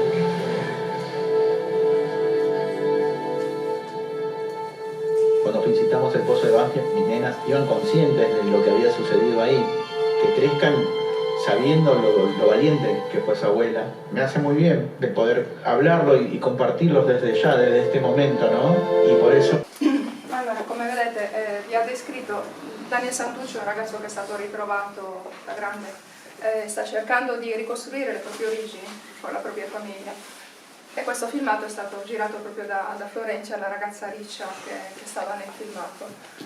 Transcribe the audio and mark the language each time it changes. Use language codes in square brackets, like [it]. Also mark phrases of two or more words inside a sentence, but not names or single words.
[es] Cuando visitamos el pozo de Banfield, mis nenas iban conscientes de lo que había sucedido ahí, que crezcan sabiendo lo valiente que fue su abuela. Me hace muy bien de poder hablarlo y compartirlo desde ya, desde este momento, ¿no? Y por eso... [it] Allora, come vedete, vi ha descritto Daniel Santucci, un ragazzo che è stato ritrovato da grande, sta cercando di ricostruire le proprie origini con la propria famiglia. E questo filmato è stato girato proprio da Florencia, la ragazza riccia che stava nel filmato.